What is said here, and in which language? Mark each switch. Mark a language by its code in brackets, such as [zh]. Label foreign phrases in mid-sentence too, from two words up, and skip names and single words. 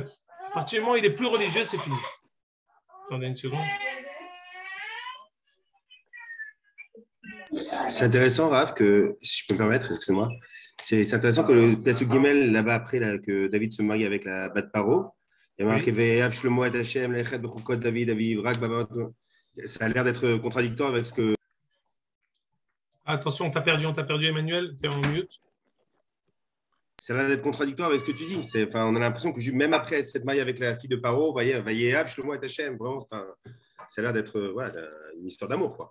[fr] À partir du moment où il est plus religieux, c'est fini. Attendez une seconde. C'est intéressant, Raph, que, si je peux me permettre, excuse-moi, c'est intéressant que le [he] פסוק גימל, [fr] là-bas, après, là, que David se marie avec la [he] בת פרעה, [fr] il y a marqué [he] ויאהב שלמה את השם ללכת בחקות דוד אביו רק, Baba. [fr] Ça a l'air d'être contradictoire avec ce que. Attention, on t'a perdu, Emmanuel, tu es en mute. Ça a l'air d'être contradictoire avec ce que tu dis. Enfin, on a l'impression que même après s'être marié avec la fille de Paro, [he] ויאהב שלמה את השם, [fr] vraiment, ça a l'air d'être voilà, une histoire d'amour, quoi.